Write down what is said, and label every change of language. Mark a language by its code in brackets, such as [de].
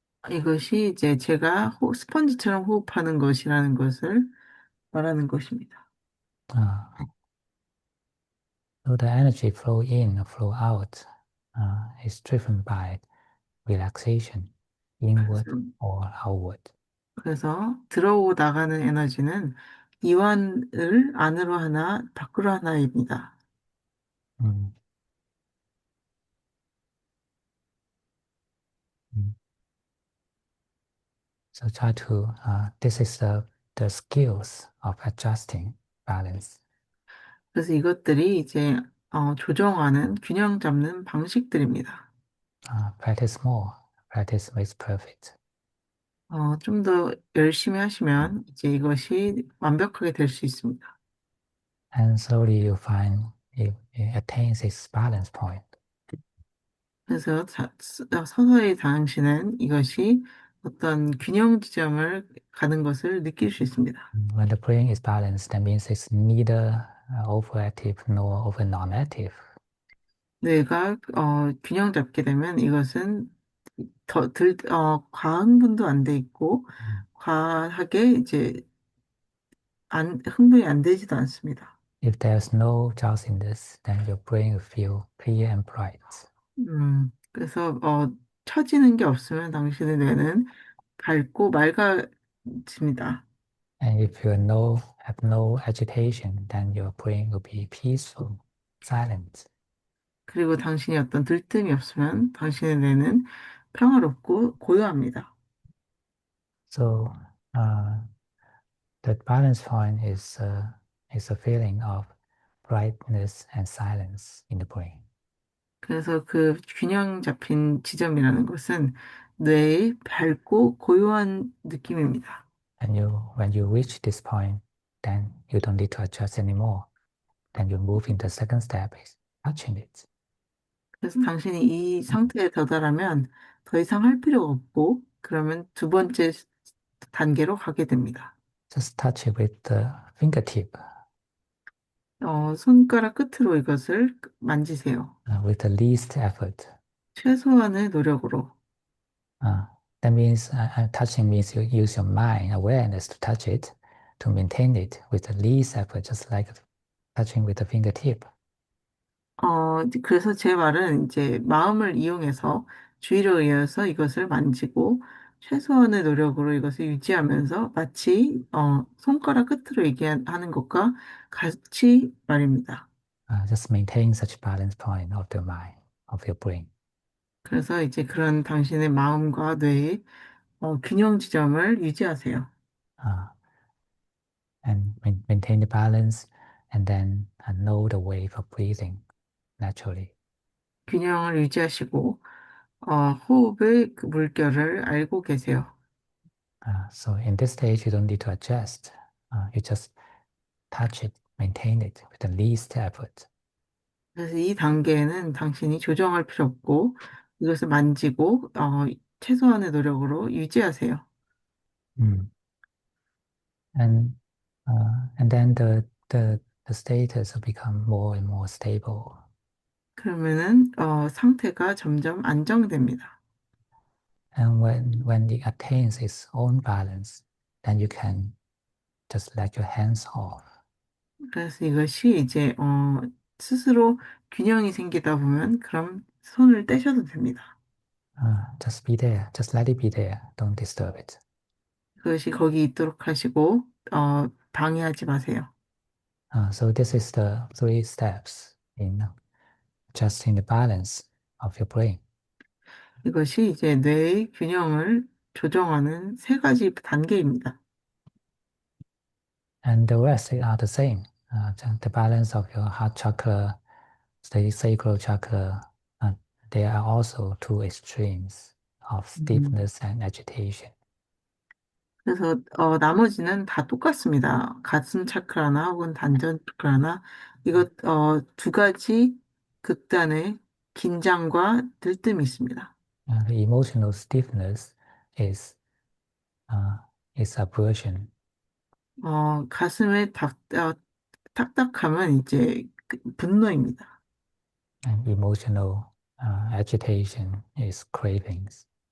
[ko] 이것이 이제 제가 스펀지처럼 호흡하는 것이라는 것을 말하는 것입니다. [en] Uh, so the energy flow in or flow out is driven by relaxation, inward [ko] 그래서, [en] or outward. [ko] 그래서 들어오고 나가는 에너지는 이완을 안으로 하나 밖으로 하나입니다. Mm, mm. [en] So try to, this is the skills of adjusting balance. [ko] 그래서 이것들이 이제 조정하는 균형 잡는 방식들입니다. [en] Practice more. Practice makes perfect. [ko] 좀 더 열심히 하시면 이제 이것이 완벽하게 될 수 있습니다. [en] And slowly you find it attains its balance point. [ko] 그래서 서서히 당신은 이것이 어떤 균형 지점을 가는 것을 느낄 수 있습니다. [en] When the brain is balanced, that means it's neither overactive nor over non-active. [ko] 뇌가 균형 잡게 되면 이것은 과한 분도 안 돼 있고 과하게 이제 흥분이 안 되지도 않습니다. [en] If there's no drowsiness, then your brain will feel clear and bright. [ko] 그래서 처지는 게 없으면 당신의 뇌는 밝고 맑아집니다. [en] And if have no agitation, then your brain will be peaceful, silent. [ko] 그리고 당신이 어떤 들뜸이 없으면 당신의 뇌는 평화롭고 고요합니다. [en] So the balance point is a feeling of brightness and silence in the brain. [ko] 그래서 그 균형 잡힌 지점이라는 것은 뇌의 밝고 고요한 느낌입니다. [en] And when you reach this point, then you don't need to adjust anymore. Then you move into the second step, is touching it. [ko] 그래서 당신이 이 상태에 도달하면 더 이상 할 필요가 없고 그러면 두 번째 단계로 가게 됩니다. [en] Just touch it with the fingertip, [ko] 손가락 끝으로 이것을 만지세요. [en] with the least effort. [ko] 최소한의 노력으로. [en] Uh, that means touching means you use your mind awareness to touch it, to maintain it with the least effort, just like touching with the fingertip. [ko] 그래서 제 말은 이제 마음을 이용해서 주의를 의해서 이것을 만지고 최소한의 노력으로 이것을 유지하면서 마치 손가락 끝으로 얘기하는 것과 같이 말입니다. [en] Just maintain such balance point of the mind, of your brain. [ko] 그래서 이제 그런 당신의 마음과 뇌의 균형 지점을 유지하세요. [en] Uh, and maintain the balance, and then know the way of breathing naturally. [ko] 균형을 유지하시고 호흡의 그 물결을 알고 계세요. [en] So in this stage, you don't need to adjust. You just touch it, maintain it with the least effort. [ko] 그래서 이 단계에는 당신이 조정할 필요 없고 이것을 만지고 최소한의 노력으로 유지하세요. Mm. [en] And then the status will become more and more stable. [ko] 그러면은 상태가 점점 안정됩니다. [en] And when it attains its own balance, then you can just let your hands off. [ko] 그래서 이것이 이제 스스로 균형이 생기다 보면 그럼 손을 떼셔도 됩니다. [en] Just be there. Just let it be there. Don't disturb it. [ko] 그것이 거기 있도록 하시고 방해하지 마세요. [en] So this is the three steps in adjusting the balance of your brain. [ko] 이것이 이제 뇌의 균형을 조정하는 세 가지 단계입니다. [en] And the rest are the same. The balance of your heart chakra, the sacral chakra, they are also two extremes of 음, stiffness and agitation. [ko] 그래서 나머지는 다 똑같습니다. 가슴 차크라나 혹은 단전 차크라나 이것 두 가지 극단의 긴장과 들뜸이 있습니다. [en] The emotional stiffness is uh, is aversion, [ko] 가슴의 딱딱함은 이제 분노입니다. [en] and emotional agitation is cravings.